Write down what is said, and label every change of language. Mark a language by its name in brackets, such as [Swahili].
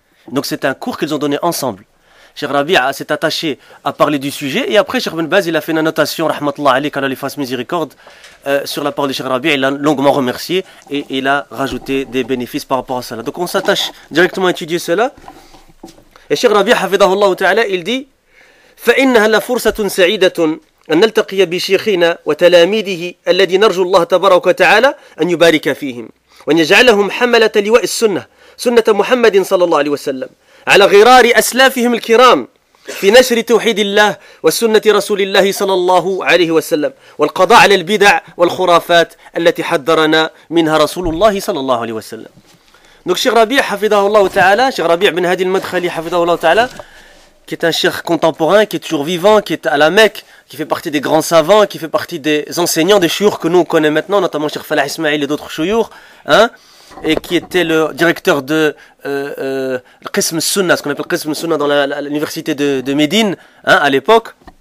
[French] Donc c'est un cours qu'ils ont donné ensemble. Cheikh Rabi'a s'est attaché à parler du sujet et après Cheikh Ibn Baz il a fait une annotation rahmatullah alayhi, qu'Allah lui fasse miséricorde sur la parole de Cheikh Rabi'a, il l'a longuement remercié et il a rajouté des bénéfices par rapport à cela. Donc on s'attache directement à étudier cela. Et Cheikh Rabi'a hafidahullah ta'ala, il dit [Arabic] فَإِنَّهَا لَفُرْسَةٌ سَعِيدَةٌ أَنْ نَلْتَقِيَ بِشِيخِنَا وَتَلَامِيدِهِ الَّذِي نَرْجُو اللَّهَ تَبَارَكَ وَتَعَالَى أَنْ يُبَارِكَ فِيهِمْ وَأَنْ يَجْعَلَهُمْ حَمَلَةَ لِوَاءِ السُّنَّةِ سُنَّةَ مُحَمَّدٍ صَلَّى اللَّهُ عَلَيْهِ وَسَلَّمَ على غرار أسلافهم الكرام في نشر توحيد الله وسنة رسول الله صلى الله عليه وسلم والقضاء على البدع والخرافات التي حذرنا منها رسول الله صلى الله عليه وسلم. [French] Donc Cheikh Rabi' [Arabic] حفظه الله تعالى, [French] Cheikh Rabi' بن هادي المدخلي حفظه الله تعالى, qui est un cheikh contemporain, qui est toujours vivant, qui est à la Mecque, qui fait partie des grands savants, qui fait partie des enseignants, des shuyukhs que nous on connaît maintenant, notamment Cheikh Falah Ismail et d'autres shuyukhs, hein, et qui était le directeur de Qism Sunna, ce qu'on appelle Qism Sunna dans l'université de Médine, hein, à l'époque,